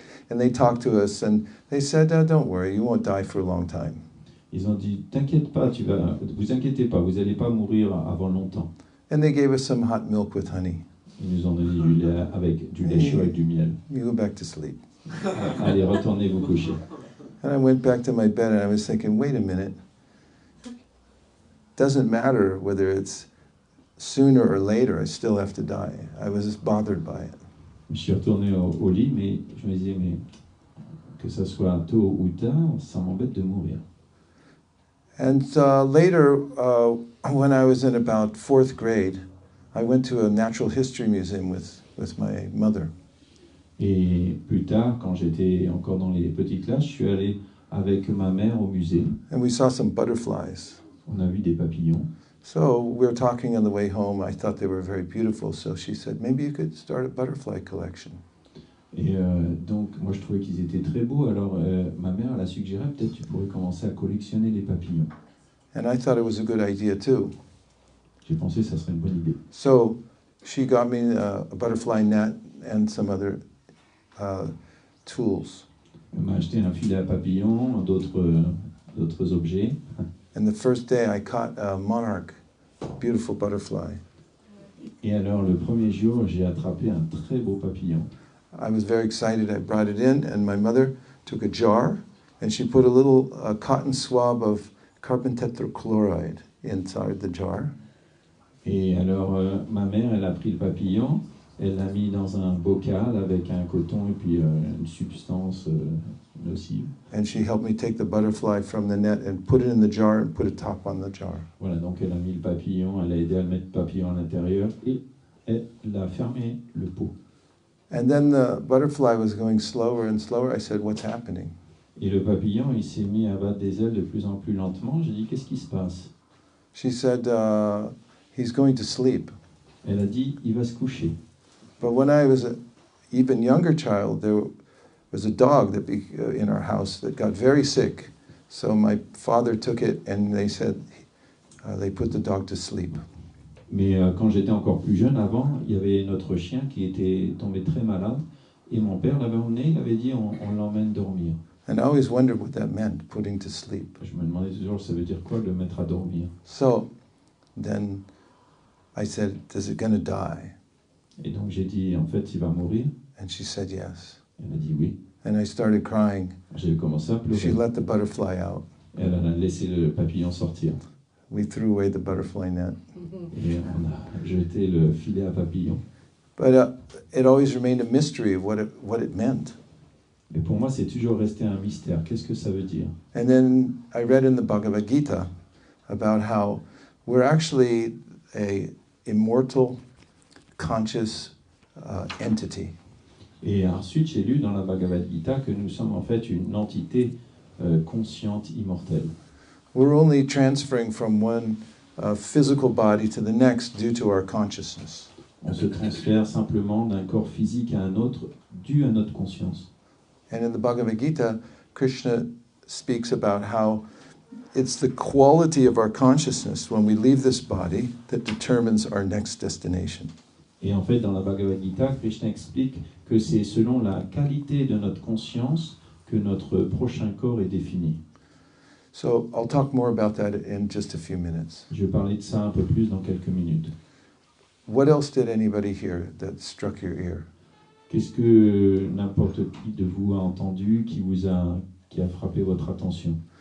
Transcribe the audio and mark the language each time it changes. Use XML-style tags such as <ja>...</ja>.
<en>And they talked to us and they said, don't worry, you won't die for a long time.</en> <fr>Ils ont dit, t'inquiète pas, vous inquiétez pas, vous allez pas mourir avant longtemps.</fr> <en>And they gave us some hot milk with honey.</en> <fr>Ils nous ont donné du lait avec du lait chaud avec du miel.</fr> <en>You go back to sleep.</en> <fr>Allez, retournez vous coucher.</fr> <en>And I went back to my bed and I was thinking, wait a minute. Doesn't matter whether it's sooner or later, I still have to die. I was just bothered by it.</en> <fr>Je suis retourné au lit, mais je me disais, mais que ça soit tôt ou tard, ça m'embête de mourir.</fr> <en>And later, when I was in about 4th grade, I went to a natural history museum with my mother.</en> <fr>Et plus tard, quand j'étais encore dans les petites classes, je suis allé avec ma mère au musée.</fr> <en>And we saw some butterflies.</en> <fr>On a vu des papillons.</fr> <en>So we were talking on the way home. I thought they were very beautiful. So she said, maybe you could start a butterfly collection.</en> <fr>Et donc, moi, je trouvais qu'ils étaient très beaux. Alors, ma mère, elle a suggéré, peut-être tu pourrais commencer à collectionner les papillons.</fr> <en>And I thought it was a good idea too.</en> <fr>J'ai pensé que ça serait une bonne idée.</fr> <en>So she got me a butterfly net and some other tools.</en> <fr>Elle m'a acheté un filet à papillons, d'autres objets.</fr> <en>And the first day I caught a monarch, beautiful butterfly.</en> <fr>Et alors, le premier jour, j'ai attrapé un très beau papillon.</fr> <en>I was very excited. I brought it in, and my mother took a jar, and she put a little cotton swab of carbon tetrachloride inside the jar.</en> <fr>Et alors, ma mère, elle a pris le papillon, elle l'a mis dans un bocal avec un coton et puis une substance nocive.</fr> <en>And she helped me take the butterfly from the net and put it in the jar and put a top on the jar.</en> <fr>Voilà, donc elle a mis le papillon, elle a aidé à mettre le papillon à l'intérieur et elle a fermé le pot.</fr> <en>And then the butterfly was going slower and slower. I said, what's happening?</en> <fr>Et le papillon, il s'est mis à battre des ailes de plus en plus lentement. J'ai dit, qu'est-ce qui se passe?</fr> <en>She said, he's going to sleep.</en> <fr>Elle a dit, il va se coucher.</fr> <en>But when I was an even younger child, was a dog that in our house that got very sick. So my father took it and they said they put the dog to sleep.</en> <fr>Mais quand j'étais encore plus jeune, avant, il y avait notre chien qui était tombé très malade. Et mon père l'avait emmené, il avait dit on l'emmène dormir.</fr> <en>And I always wondered what that meant, putting to sleep.</en> <fr>Je me demandais toujours, ça veut dire quoi, le mettre à dormir?</fr> <en>So then I said, "Is it going to die?"</en> <fr>Et donc j'ai dit, en fait, il va mourir.</fr> <en>And she said yes.</en> <fr>Elle a dit oui.</fr> <en>And I started crying.</en> <fr>J'ai commencé à pleurer.</fr> <en>She let the butterfly out.</en> <fr>Elle a laissé le papillon sortir.</fr> <en>We threw away the butterfly net.</en> <fr>Et on a jeté le filet à papillon.</fr> <en>But it always remained a mystery of what it meant.</en> <fr>Mais pour moi, c'est toujours resté un mystère. Qu'est-ce que ça veut dire?</fr> <en>And then I read in the Bhagavad Gita about how we're actually a immortal, conscious entity.</en> <fr>Et ensuite, j'ai lu dans la Bhagavad Gita que nous sommes en fait une entité consciente, immortelle.</fr> <en>We're only transferring from one physical body to the next due to our consciousness.</en> <fr>On se transfère simplement d'un corps physique à un autre dû à notre conscience.</fr> <en>And in the Bhagavad Gita, Krishna speaks about how it's the quality of our consciousness when we leave this body that determines our next destination.</en> <fr>Et en fait, dans la Bhagavad Gita, Krishna explique que c'est selon la qualité de notre conscience que notre prochain corps est défini.</fr> <en>So I'll talk more about that in just a few minutes.</en> <fr>Je vais parler de ça un peu plus dans quelques minutes.</fr> <en>What else did anybody hear that struck your ear?</en> <fr>Qu'est-ce que n'importe qui de vous a entendu qui a frappé votre attention?</fr>